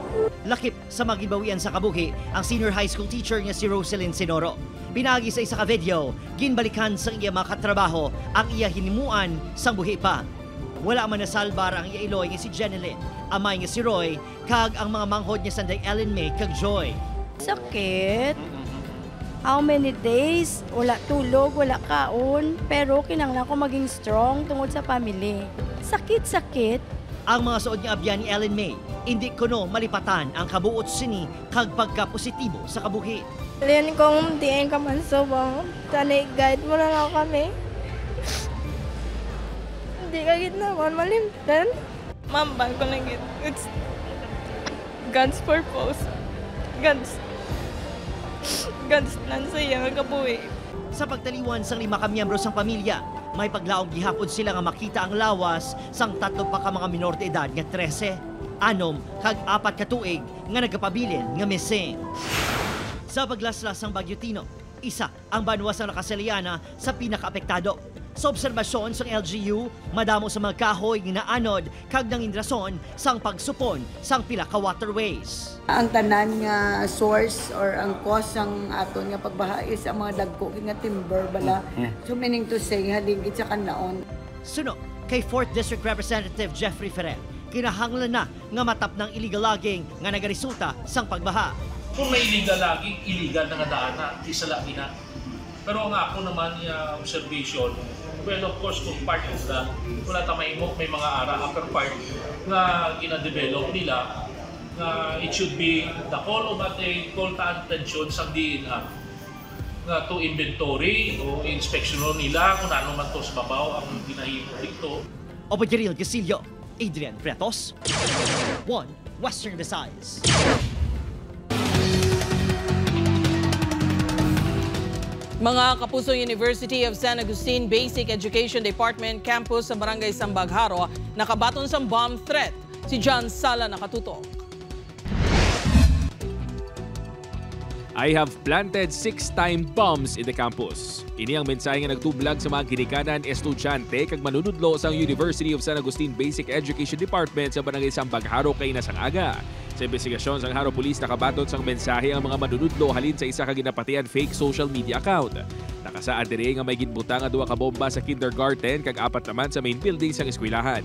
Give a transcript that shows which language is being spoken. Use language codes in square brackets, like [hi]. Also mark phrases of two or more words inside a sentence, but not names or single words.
[hil] Lakip sa magibawian sa kabuhi ang senior high school teacher nga si Roselyn Sinoro. Pinagi sa isa ka video, ginbalikan sa iya mga katrabaho ang iya hinimuan sang buhi pa. Wala man nasalbar ang iya iloy nga si Jenilyn, amay nga si Roy, kag ang mga manghod niya sanday Ellen May kag Joy. Sakit. [en] How many days? [hil] Wala tulog, wala kaon. Pero kinanglan ko maging strong tungod sa family. Sakit-sakit. Ang mga suod nga abyan ni Ellen May, hindi kuno malipatan ang kabuot sini kag pagka-positibo sa kabuhi. Lian kong diin ka man so bang tanay guide mo na lang kami. Hindi ka git naman malimtan. Mambang ko lang git. [en] It's God's purpose. God's plan [hil] sa iya nga kabuhi. Sa pagtaliwan sang 5 ka miyembro sang pamilya, may paglaong gihapon sila nga makita ang lawas sang 3 pa ka mga minor de edad nga 13, 6 kag 4 ka tuig nga nagkapabilin nga missing. Sa paglaslas sang Bagyo Tino, isa ang banwa sang Nakasaliana sa pinakaapektado. Sa obserbasyon sang LGU, madamo sa mga kahoy nga naanod kag nangin rason sang pagsupon sang pila ka waterways. Ang tanan nga source or ang cause sang aton nga pagbaha is ang mga dagko nga timber bala. So meaning to say haligid sa kanaon. Sunod kay 4th District Representative Jeffrey Ferrer, kinahanglan na nga matap ng illegal logging nga nagaresulta sang pagbaha. Kung may illegal logging, illegal na nga daana, isala na. Pero ang ako naman yung [en] observation, well, of course, kung part of that, [hil] wala tamay mo, may mga upper part na gina-develop nila na [en] it should be the call of call to attention [hil] sa DNR na [en] to inventory [hil] o inspection nila kung ano man to sa babaw ang ginahimo dito. Opo, Jeril Gasilio, Adrian Prietos, 1 Western Visayas. Mga Kapuso, University of San Agustin Basic Education Department Campus sa Barangay Sambagharo nakabaton sa bomb threat. Si John Sala nakatutok. [en] I have planted 6 time bombs in the campus. [hil] Ini ang mensahe nga nagtublag sa mga ginikanan estudyante kag manunudlo sa University of San Agustin Basic Education Department sa Barangay Sambagharo kay nasang aga. Sa investigasyon sang Haro Police, nakabatot sang mensahe ang mga manunudlo halin sa isa ka ginapatian fake social media account. Nakasaad diri nga may ginbutang nga 2 ka bomba sa kindergarten kag 4 naman sa main building sang eskwelahan.